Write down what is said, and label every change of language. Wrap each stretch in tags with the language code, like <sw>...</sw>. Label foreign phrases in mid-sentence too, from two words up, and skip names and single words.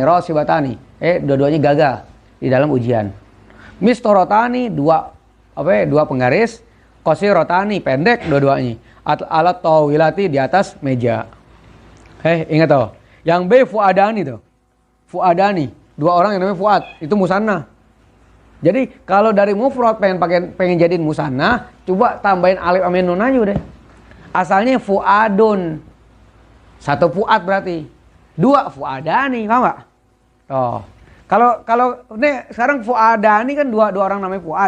<id>Dua-duanya gagal di dalam ujian. Mistorotani 2 penggaris, qosirotani pendek dua-duanya. Alat tawilati di atas meja. Ingat tuh. Yang B fuadani tuh. fuadani, dua orang yang namanya fuad, itu musanna. Jadi kalau dari mufrad pengen jadiin musanna, coba tambahin alif amin nun aja udah. Asalnya fuadun, satu fuad berarti, dua fuadani, paham nggak? Oh, kalau nih sekarang fuadani kan dua orang namanya fuad.</id>